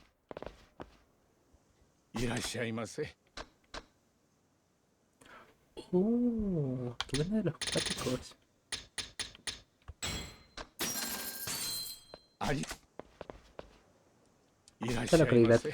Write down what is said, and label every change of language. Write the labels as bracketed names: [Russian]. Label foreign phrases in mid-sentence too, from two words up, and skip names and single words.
[Japanese] いらっしゃいませ。 [Spanish] Qué buena de los cuáticos. [Japanese] あり。いらっし [Spanish] Esta [Japanese] ゃいま [Spanish] localidad [Japanese] せ。